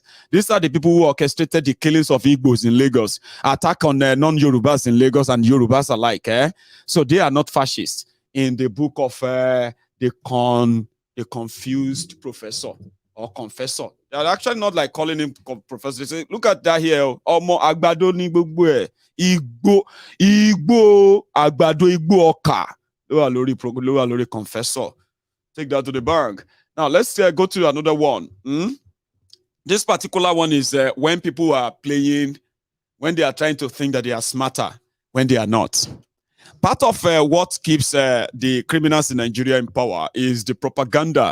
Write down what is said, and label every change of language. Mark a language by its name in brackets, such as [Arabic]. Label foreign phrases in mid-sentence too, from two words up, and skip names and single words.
[English] These are the people who orchestrated the killings of Igbos in Lagos, attack on non-Yorubas in Lagos and Yorubas alike. So they are not fascists. In the book of the confused professor or confessor. They're actually not like calling him professor. They say, look at that here. [Yoruba] Omo agbado ni gbogbo e. Igbo agbado igbo oka. [English] Lower lori confessor. Take that to the bank. Now let's go to another one. This particular one is when people are playing, when they are trying to think that they are smarter, when they are not. Part of what keeps the criminals in Nigeria in power is the propaganda.